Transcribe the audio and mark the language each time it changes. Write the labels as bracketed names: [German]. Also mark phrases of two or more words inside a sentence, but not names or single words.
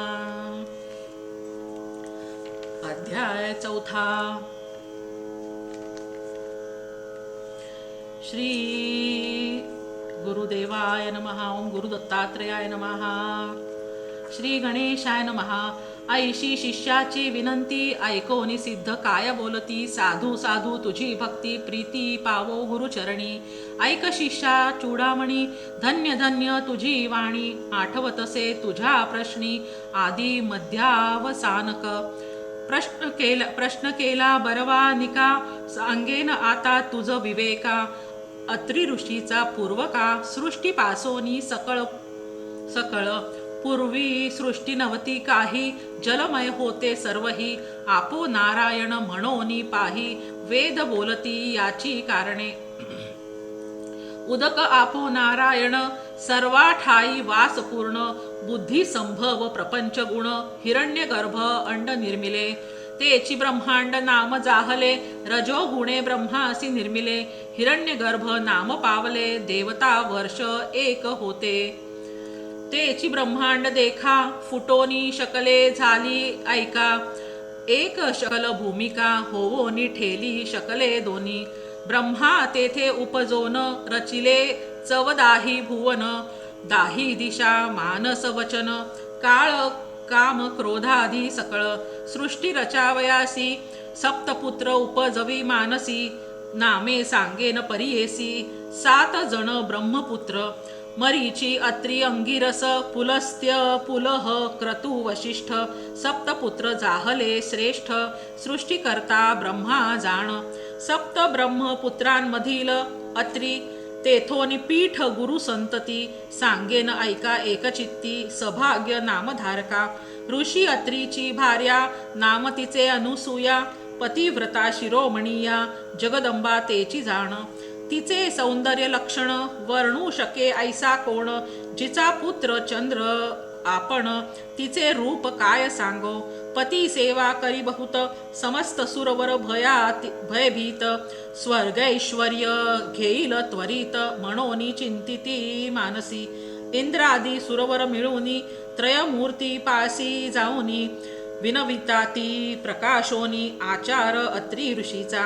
[Marathi] अध्याय 4. [Sanskrit] श्री गुरुदेवाय नमः. ओम गुरु दत्तात्रेयाय नमः. श्री गणेशाय नमः. [Marathi] ऐशी शिष्याची विनंती ऐकोनी सिद्ध काय बोलती. साधू साधू तुझी भक्ती प्रीती पावो गुरुचरणी. ऐक शिष्या चूडामणी धन्य धन्य तुझी वाणी. आठवतसे तुझ्या प्रश्नी आदी मध्यावसानक. प्रश्न केला बरवानिका सांगेन आता तुझ विवेका. अत्रि ऋषीचा पूर्वका सृष्टीपासोनी सकळ सकळ. पूर्वी सृष्टी नव्हती काही जलमय होते सर्वही. [Sanskrit] आपो नारायण [Marathi] म्हणोनी पाही वेद बोलती याची कारणे. उदक [Sanskrit] आपो नारायण [Marathi] सर्वा ठाई वास पूर्ण. बुद्धी संभव प्रपंच गुण हिरण्यगर्भ अंड निर्मिले. तेची ब्रह्मांड नाम जाहले रजो गुणे ब्रह्मासी निर्मिले. हिरण्यगर्भ नाम पावले देवता वर्ष एक होते. तेची ब्रह्मांड देखा फुटोनी शकले झाली ऐका. एक शकल भूमिका होवोनी ठेली शकले दोनी. ब्रह्मा तेथे उपजोन रचिले चवदाही भुवन. दाही दिशा मानस वचन काळ काम क्रोधाधी सकळ. सृष्टी रचावयासी सप्तपुत्र उपजवी मानसी. नामे सांगेन परियेसी 7 जण ब्रह्मपुत्र. मरीची अत्रि अंगिरस पुलस्त्य पुलह क्रतु वशिष्ठ. सप्तपुत्र जाहले श्रेष्ठ सृष्टीकर्ता ब्रह्मा जाण. सप्त ब्रह्मपुत्रांमधील अत्रि तेथोनी पीठ गुरु संतती. सांगेन ऐका एकचित्ती सभाग्य नामधारका. ऋषी अत्रीची भार्या नाम तिचे अनुसूया. पतिव्रता शिरोमणीया जगदंबा तेची जाण. तिचे सौंदर्य लक्षण वर्णू शके ऐसा कोण. जिचा पुत्र चंद्र आपण तिचे रूप काय सांगो. पती सेवा करी बहुत समस्त सुरवर भयभीत. स्वर्गैश्वर्य घेईल त्वरित म्हणोनी चिंतिती मानसी. इंद्रादी सुरवर मिळूनी त्रयमूर्ती पासी जाऊनी. विनविताती प्रकाशोनी आचार अत्रि ऋषीचा.